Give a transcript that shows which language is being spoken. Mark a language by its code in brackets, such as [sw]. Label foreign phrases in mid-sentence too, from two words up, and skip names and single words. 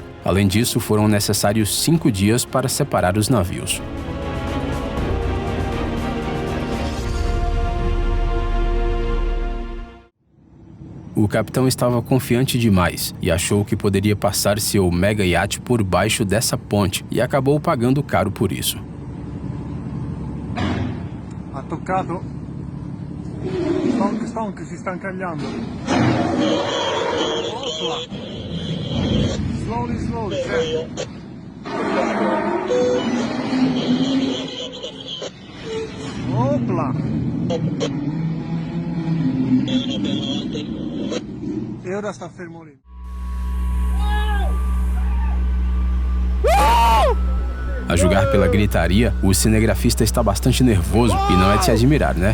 [pt] Além disso, foram necessários 5 dias para separar os navios. O capitão estava confiante demais e achou que poderia passar seu mega iate por baixo dessa ponte e acabou pagando caro por isso. [it] Ha toccato. Stonk si sta incagliando. Slowly, certo. Opla. E ora sta fermo lì. [pt] A julgar pela gritaria, o cinegrafista está bastante nervoso e não é de se admirar, né?